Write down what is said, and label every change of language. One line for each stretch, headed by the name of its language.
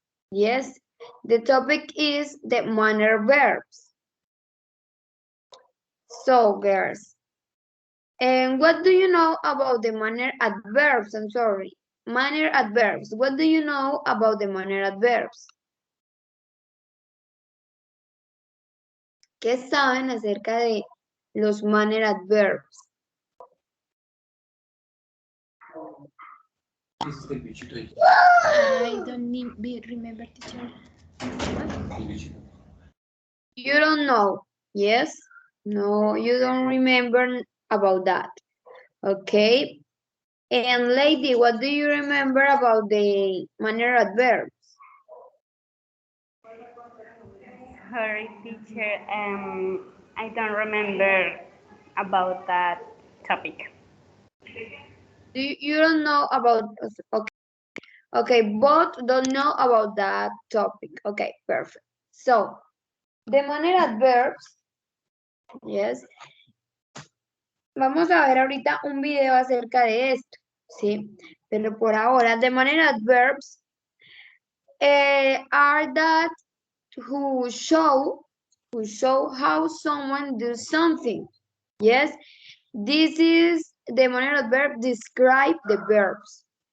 English: Yes, the topic is the manner verbs. So, girls, and what do you know about the manner adverbs? I'm sorry, manner adverbs. What do you know about the manner adverbs?
Spanish: ¿Qué saben acerca de los manner adverbs?
English: I don't remember, teacher. You don't know, yes? No, you don't remember about that. Okay. And lady, what do you remember about the manner adverbs? Sorry, teacher. I don't remember about that topic. You don't know about, okay. Okay, both don't know about that topic. Okay, perfect. So, the manner adverbs, yes.
Spanish: Vamos a ver ahorita un video acerca de esto, ¿sí? Pero por ahora,
English: the manner adverbs are that who show how someone does something. Yes, this is the manner adverb describe the verbs.